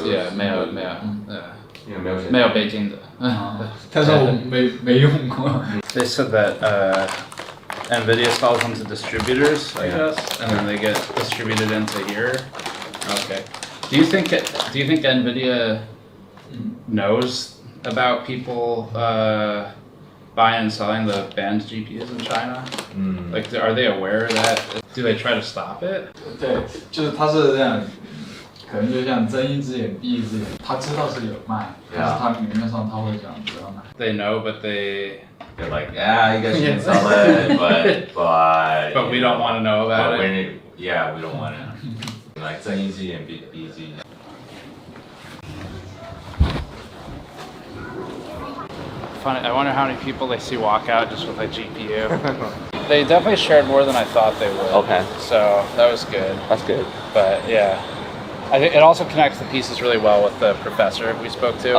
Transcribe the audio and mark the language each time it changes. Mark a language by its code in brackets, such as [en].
[zh] Yeah， 没有。没有北京的。但是我没用过。 [en] They said that NVIDIA sells them to distributors, I guess, and then they get distributed into here. Okay. Do you think NVIDIA knows about people buying and selling the banned GPUs in China? Like, are they aware of that? Do they try to stop it? [zh] 对，就是他是这样，可能就像睁一只眼闭一只眼，他知道是有卖，但是他明面上他会讲不要买。 [en] They know, but they're like, yeah, you guys can sell it, but we don't want to know about it. Yeah, we don't want to. Like [zh] 睁一只眼闭一只眼。 [en] Funny, I wonder how many people they see walk out just with a GPU. They definitely shared more than I thought they would. Okay. So that was good. That's good. But yeah, I think it also connects the pieces really well with the professor we spoke to.